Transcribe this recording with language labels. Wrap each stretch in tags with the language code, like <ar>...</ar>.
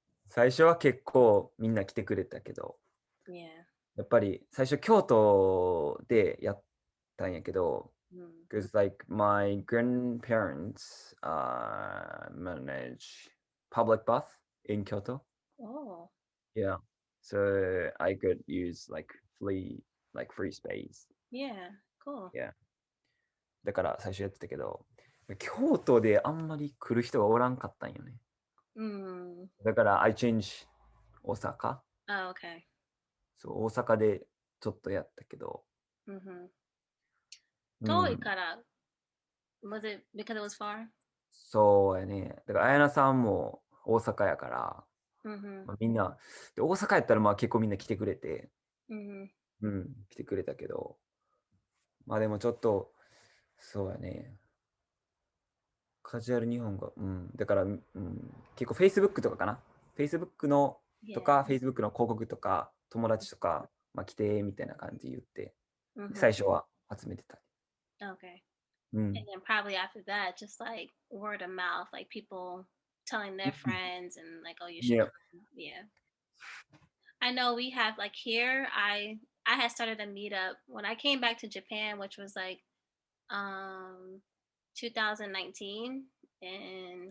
<ja>最初は結構みんな来てくれたけど、</ja> <en>Yeah.</en> <ja>やっぱり最初京都でやったんやけど、 Mm.</ja> <en>because like my grandparents manage public bus in Kyoto. Oh, Yeah. So I could use free space. yeah. Cool. Yeah.</en> <ja>だから最初やってたけど、京都であんまり来る人がおらんかったんよね。 Mm. だから</ja> <en>I change</en> <ja>大阪。</ja> <en>Oh, okay.</en> <ja>そう、大阪でちょっとやったけど、 Mm-hmm. う</ja> <en>Totally ん。 cut out. Was it because it was far?</en> <ja>そうやね。だから綾菜さんも大阪やから、 Mm-hmm. みんな、で大阪やったら結構みんな来てくれて、 Mm-hmm. 来てくれたけど、でもちょっと、そうやね。カジュアル日本語。だから、結構 Facebook とかかな。 Facebook のと</ja> <en>Yeah.</en> <ja>か、Facebook の広告とか、友達とか、来て、みたいな感じで言って、 Mm-hmm. 最初は集めてた。</ja> <en>Okay.</en> <ja>うん。</ja> <en>And then probably after that, just like word of mouth, like people telling their friends and like, oh, you should Yeah. come. Yeah. I know we have like here, I had started a meetup when I came back to Japan, which was like um 2019, and</en>